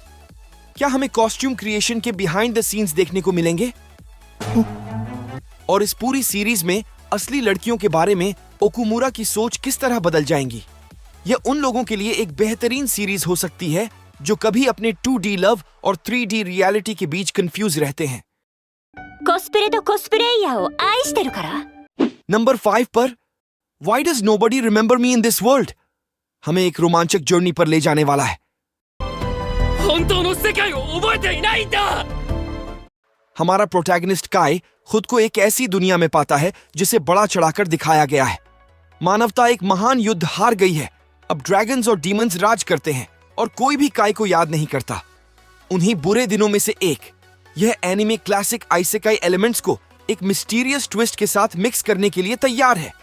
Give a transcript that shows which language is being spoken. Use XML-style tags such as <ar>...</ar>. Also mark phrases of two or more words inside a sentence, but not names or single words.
<hi>क्या हमें</hi> <en>costume creation</en> <hi>के</hi> <en>behind the scenes</en> <hi>देखने को मिलेंगे? और इस पूरी सीरीज में असली लड़कियों के बारे में ओकुमुरा की सोच किस तरह बदल जाएंगी? यह उन लोगों के लिए एक बेहतरीन सीरीज हो सकती है जो कभी अपने</hi> <en>2D love</en> <hi>और</hi> <en>3D reality</en> <hi>के बीच कंफ्यूज रहते हैं।</hi> <ja>コスプレとコスプレイヤーを愛してるから。</ja> <hi>नंबर 5 पर Why does nobody remember me in this world? हमें एक रोमांचक जर्नी पर ले जाने वाला है।</hi> <ja>本当の世界を覚えていないんだ</ja> <hi>हमारा प्रोटैगनिस्ट काई खुद को एक ऐसी दुनिया में पाता है जिसे बड़ा चढ़ाकर दिखाया गया है। मानवता एक महान युद्ध हार गई है। अब ड्रैगन्स और डीमंस राज करते हैं और कोई भी काई को याद नहीं करता। उन्हीं बुरे दिनों में से एक। यह एनिमे</hi> <en>classic isekai elements</en> <hi>को एक</hi> <en>mysterious twist</en> <hi>के साथ मिक्स करने के लिए तैयार है।</hi>